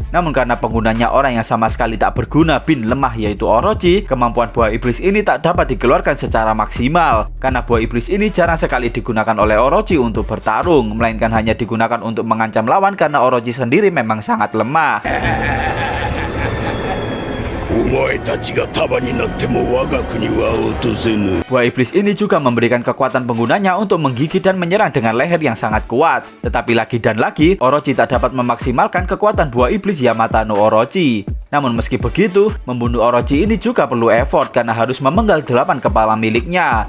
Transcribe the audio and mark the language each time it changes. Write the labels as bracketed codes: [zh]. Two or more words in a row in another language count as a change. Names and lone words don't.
[id] Namun karena penggunanya orang yang sama sekali tak berguna bin lemah yaitu Orochi, kemampuan buah iblis ini tak dapat dikeluarkan secara maksimal, karena buah iblis ini jarang sekali digunakan oleh Orochi untuk bertarung, melainkan hanya digunakan untuk mengancam lawan karena Orochi sendiri memang sangat lemah. [ja] お前たちが束になっても我が国は落とせぬ。 [id] Buah iblis ini juga memberikan kekuatan penggunanya untuk menggigit dan menyerang dengan leher yang sangat kuat. Tetapi lagi dan lagi, Orochi tak dapat memaksimalkan kekuatan buah iblis Yamata no Orochi. Namun meski begitu, membunuh Orochi ini juga perlu effort karena harus memenggal 8 kepala miliknya.